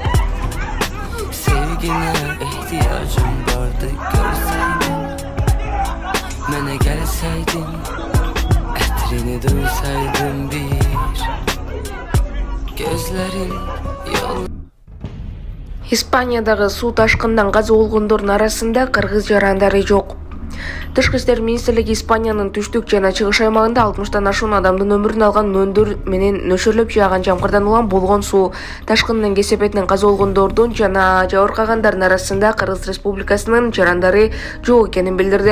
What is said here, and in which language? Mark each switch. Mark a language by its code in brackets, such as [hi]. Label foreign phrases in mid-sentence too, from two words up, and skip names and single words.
[tr] Sevgine ihtiyacım vardı görseydin. Mene gelseydin, etrini duysaydım bir. Gözlerin yol. [ky] İspanya'dагы суу ташкынынан каза болгондордун арасында кыргыз жарандары жок. Тышкы иштер министрлиги Испаниянын түштүк жана чыгыш аймагында 60тан ашуун адамдын өмүрүн алган нөндүр менен нөшөрлөп жааган жамгырдан улам болгон суу ташкынынын кесепетинен каза болгондордун жана жабыркагандардын арасында Кыргыз Республикасынын жарандары жок экенин билдирди.